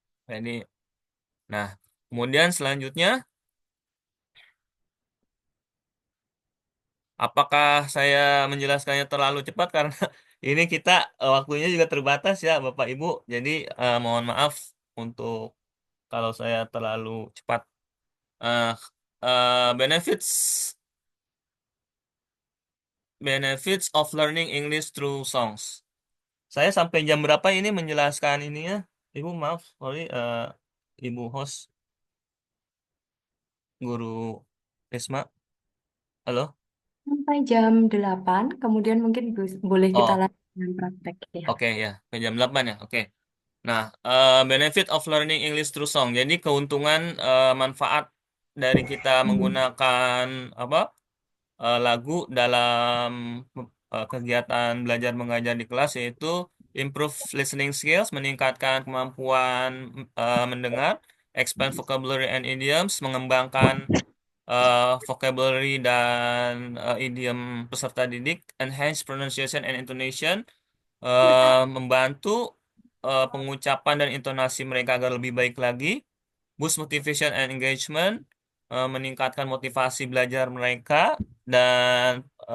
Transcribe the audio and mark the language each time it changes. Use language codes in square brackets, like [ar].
[id] Jadi, nah, kemudian selanjutnya, apakah saya menjelaskannya terlalu cepat karena ini kita waktunya juga terbatas ya, Bapak Ibu. Jadi, mohon maaf untuk kalau saya terlalu cepat. [en] Eh, benefits benefits of learning English through songs. [id] Saya sampai jam berapa ini menjelaskan ininya? Ibu maaf, sorry, Ibu host, Guru Risma. Halo? Sampai jam 8, kemudian mungkin boleh kita Oh, lanjut dengan praktek ya. oke ya, ke jam 8 ya. Oke. [en] Nah, benefit of learning English through song. [id] Jadi keuntungan, manfaat dari kita Hmm. menggunakan apa? Lagu dalam kegiatan belajar mengajar di kelas, yaitu [en] improve listening skills, [id] meningkatkan kemampuan mendengar, [en] expand vocabulary and idioms, [id] mengembangkan vocabulary dan idiom peserta didik, [en] enhance pronunciation and intonation, [id] membantu pengucapan dan intonasi mereka agar lebih baik lagi, [en] boost motivation and engagement, [id] meningkatkan motivasi belajar mereka dan